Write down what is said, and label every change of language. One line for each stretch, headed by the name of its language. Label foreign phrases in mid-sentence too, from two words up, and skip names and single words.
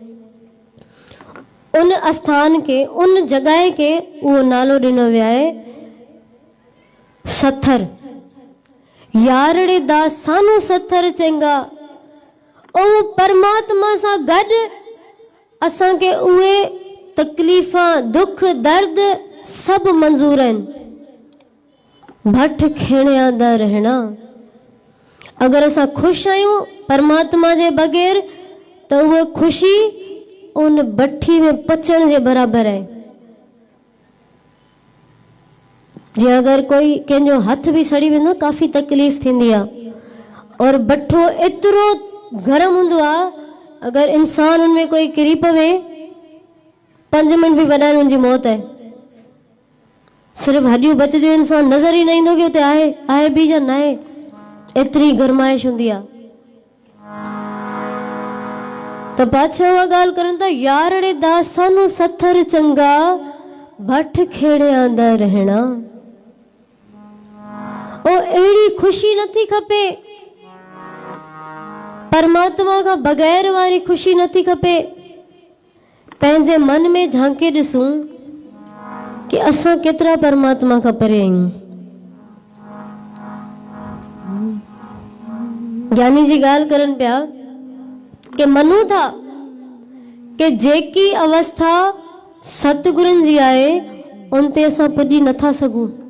Sindhi: उन आस्थान के, उन जॻह के उहो नालो ॾिनो वियो आहे सत्थर।
Punjabi: ਯਾਰੜੇ ਦਾ ਸਾਨੂੰ ਸੱਥਰ ਚੰਗਾ,
Sindhi: ओ परमात्मा सां गॾु असांखे उहे तकलीफ़ा, दुख, दर्द सब मंजूर आहिनि।
Punjabi: ਭੱਠ ਖੇੜਿਆਂ ਦਾ ਰਹਿਣਾ।
Sindhi: अगर असां खुश आहियूं परमात्मा जे बगैर, तो उहा खुशी उन भट्ठी में पचण जे बराबर है। जी अगर कोई कंहिंजो हथ भी सड़ी वेंदो, काफ़ी तकलीफ़ थींदी आहे, और भट्ठो एतिरो गरम हूंदो आहे, अगर इंसान उनमें कोई किरी पवे 5 मिनट भी वॾाइण उनजी मौत है। सिर्फ हड्डियूं बचदियूं, इंसान नज़र ही न ईंदो कि उते आहे भी या न आहे, एतिरी गरमाइश हूंदी आहे। त पातशाह उहा ॻाल्हि करनि था,
Punjabi: ਯਾਰੜੇ ਦਾ ਸਾਨੂੰ ਸੱਥਰ ਚੰਗਾ, ਭੱਠ ਖੇੜਿਆਂ ਦਾ ਰਹਿਣਾ।
Sindhi: ओ अहिड़ी खुशी नथी खपे, परमात्मा का बगैर वारी खुशी नथी खपे। पंहिंजे मन में झांके ॾिसूं कि असां केतिरा परमात्मा खां परे आहियूं। ज्ञानी जी ॻाल्हि करनि पिया कि मञूं था कि जेकी अवस्था सतगुरनि जी आहे उन ते असां पुॼी नथा सघूं।